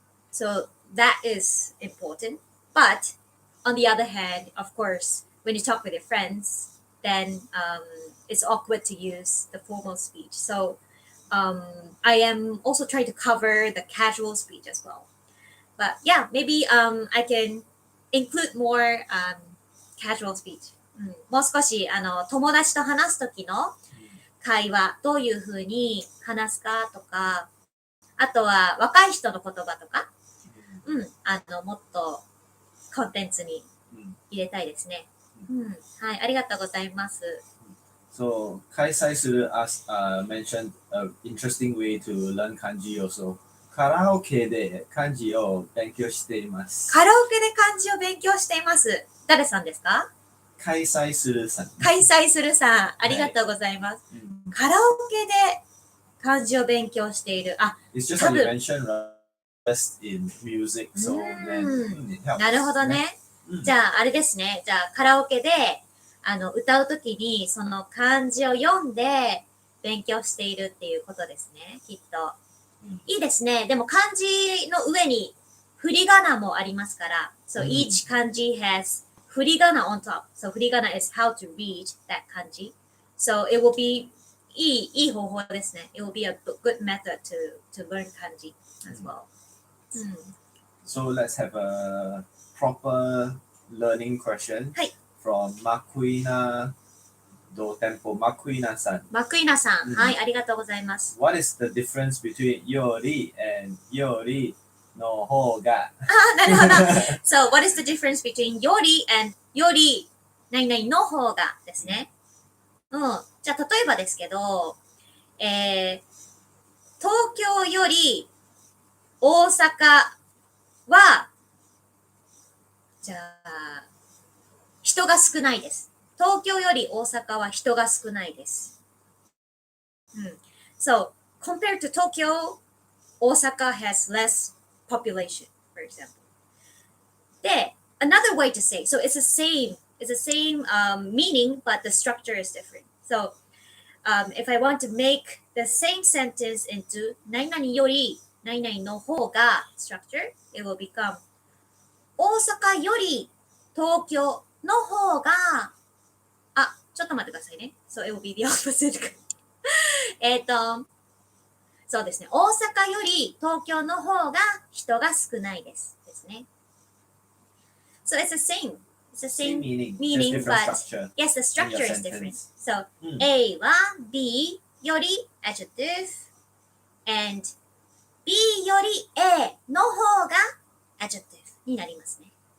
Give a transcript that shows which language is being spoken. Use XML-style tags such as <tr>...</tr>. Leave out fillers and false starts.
<en>So that is important. But on the other hand, of course, when you talk with your friends, then it's awkward to use the formal speech. So I am also trying to cover the casual speech as well. But yeah, maybe I can include more casual speech.</en> <ja>もう少し友達と話す時の会話どういうふうに話すかとか、あとは若い人の言葉とか、もっとコンテンツに入れたいですね。はい、ありがとうございます。</ja> <en>So, 開催する as mentioned an interesting way to learn kanji also.</en> <ja>カラオケで漢字を勉強しています。カラオケで漢字を勉強しています。誰さんですか？開催するさん。開催するさん、ありがとうございます。カラオケで漢字を勉強している。あ、</ja> <en>It's just like you mentioned in music, so then it helps.</en> <ja>なるほどね。じゃあ、あれですね。じゃあ、カラオケで歌うときにその漢字を読んで勉強しているっていうことですね、きっと。いいですね。でも漢字の上に振り仮名もありますから。</ja> <en>So each kanji has 振り仮名 on top. So 振り仮名 is how to read that kanji. So it will be</en> <ja>いい方法ですね。</ja> <en>It will be a good method to learn kanji as well. So let's have a proper learning question from Makuina do Tempo Makuina san. Makuina san.</en> <ja>はい、ありがとうございます。</ja> <en>What is the difference between Yori and Yori の方が？</en> <ja>なるほど。</ja> <en>So, what is the difference between Yori and Yori 何々の方がですね。</en> <ja>じゃあ、例えばですけど、東京より大阪は、じゃあ、人が少ないです。東京より大阪は人が少ないです。</ja> <en>So, compared to Tokyo, Osaka has less population, for example. で、another way to say, so it's the same meaning, but the structure is different. So, if I want to make the same sentence into 何々より何々の方が structure, it will become 大阪より東京の方が</en> <ja>ちょっと待ってくださいね。</ja> <en>So it will be the opposite.</en> <ja>そうですね。大阪より東京の方が人が少ないです。</ja> <en>ですね。So it's the same. It's the same meaning, but yes, the structure is different. So A は B より adjective and B より A の方が adjective になりますね。</en>